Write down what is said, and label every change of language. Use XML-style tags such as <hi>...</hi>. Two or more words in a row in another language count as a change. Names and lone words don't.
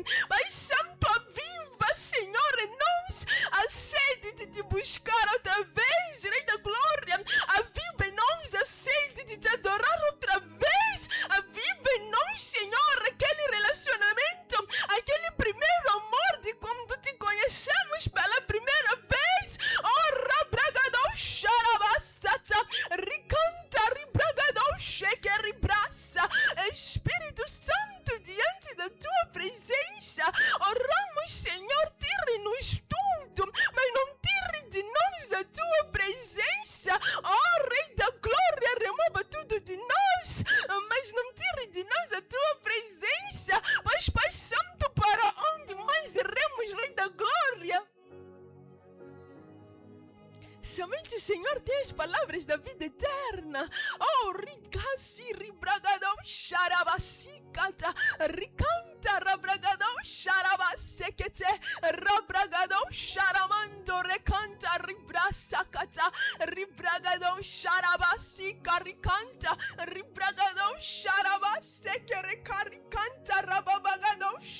<pt>Pai Santo, aviva, Senhor, em nós a sede de te buscar outra vez, Rei da Glória. Aviva em nós a sede de te adorar outra vez. Aviva em nós, Senhor, aquele relacionamento, aquele primeiro amor de quando te conhecemos pela primeira vez. Oh, rabragadão, xarabassata, ricanta, ribragadão, xequeribraça. Espírito Santo, diante da tua presença, oramos, Senhor, tire-nos tudo, mas não tire de nós a tua presença. Oh, Rei da Glória, remova tudo de nós, mas não tire de nós a tua presença. Mas, Pai Santo, para onde mais iremos, Rei da Glória? Somente o Senhor tem as palavras da vida eterna. Oh, ricasi, ribragadão, xarabasicata, ricanta, rabragadão, xarabasekete, rabragadão, xaramando, recanta, ribrasacata, ribragadão, xarabasica, ricanta, ribragadão, xarabaseque, recaricanta, rababagadão,</pt>